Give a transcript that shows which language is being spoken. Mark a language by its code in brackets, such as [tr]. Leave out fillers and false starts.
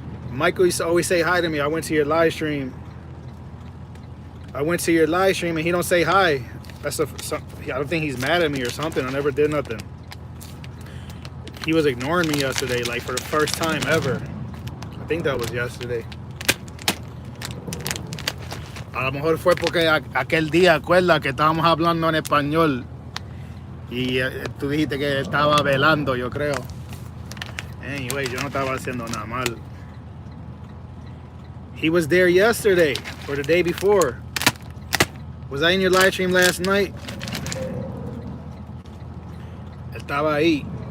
[en] Michael used to always say hi to me. I went to your live stream. And he don't say hi. I don't think he's mad at me or something. I never did nothing. He was ignoring me yesterday, like for the first time ever. I think that was yesterday. [es] A lo mejor fue porque aquel día, acuerda que estábamos hablando en español y tú dijiste que estaba velando, yo creo. Anyway, yo no estaba haciendo nada mal. [en] He was there yesterday or the day before. Was I in your live stream last night? [es] Estaba ahí.